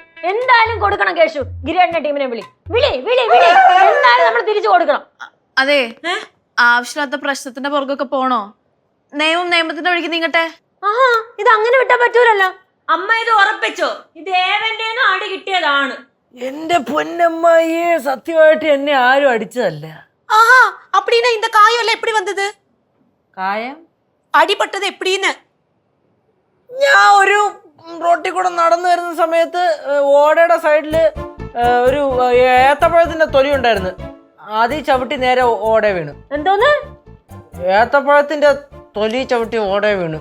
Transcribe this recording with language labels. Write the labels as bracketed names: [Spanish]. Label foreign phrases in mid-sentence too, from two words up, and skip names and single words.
[Malayalam] എന്തായാലും കൊടുക്കണം കേശു. ഗിരിയേട്ടന്റെ ടീമിനെ വിളി. എന്തായാലും നമ്മൾ തിരിച്ചു കൊടുക്കണം. അതെ, ആവശ്യമില്ലാത്ത പ്രശ്നത്തിന്റെ പുറകൊക്കെ പോണോ? നിയമത്തിന്റെ വഴിക്ക് നീങ്ങട്ടെ. ഇത് അങ്ങനെ വിട്ടാ പറ്റൂലല്ലോ. അമ്മ ഇത് ഉറപ്പിച്ചോ? ഇത് ഏവന്റെന്നും അടി കിട്ടിയതാണ്. എന്റെ പൊന്നമ്മായിയെ, സത്യമായിട്ട് എന്നെ ആരും അടിച്ചതല്ല. [Tamil] அப்படினா இந்த காயம் எல்லாம் எப்படி வந்தது? [Malayalam] കായം അടിപെട്ടത് എപ്പടിന്ന്? ഞാൻ ഒരു റോട്ടിൽ കൂടെ നടന്നു വരുന്ന സമയത്ത് ഓടയുടെ സൈഡില് ഒരു ഏത്തപ്പഴത്തിന്റെ തൊലി ഉണ്ടായിരുന്നു. ആദ്യം ചവിട്ടി നേരെ ഓട വീണു. എന്തോന്ന്? ഏത്തപ്പഴത്തിന്റെ തൊലി ചവിട്ടി ഓട വീണു.